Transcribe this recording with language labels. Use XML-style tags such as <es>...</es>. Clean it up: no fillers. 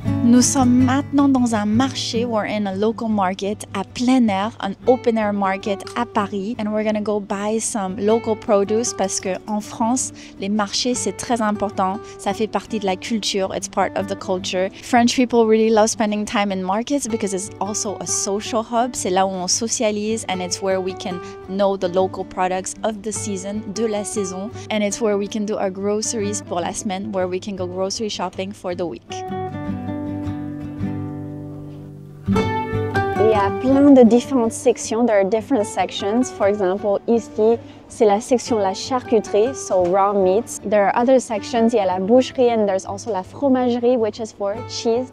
<fr>Nous sommes maintenant dans un marché.</fr> <en>We're in a local market</en> <fr>à plein air,</fr> <en>an open air market</en> <fr>à Paris.</fr> <en>And we're gonna go buy some local produce</en> <fr>parce que en France, les marchés c'est très important. Ça fait partie de la culture.</fr> <en>It's part of the culture. French people really love spending time in markets because it's also a social hub.</en> <fr>C'est là où on socialise</fr> <en>and it's where we can know the local products of the season,</en> <fr>de la saison.</fr> <en>And it's where we can do our groceries</en> <fr>pour la semaine,</fr> <en>where we can go grocery shopping for the week.</en> <fr>Il y a plein de différentes sections.</fr> <en>There are different sections. For example,</en> <fr>ici, c'est la section la charcuterie,</fr> <en>so raw meats. There are other sections.</en> <fr>Il y a la boucherie</fr> <en>and there's also la fromagerie, which is for cheese.</en>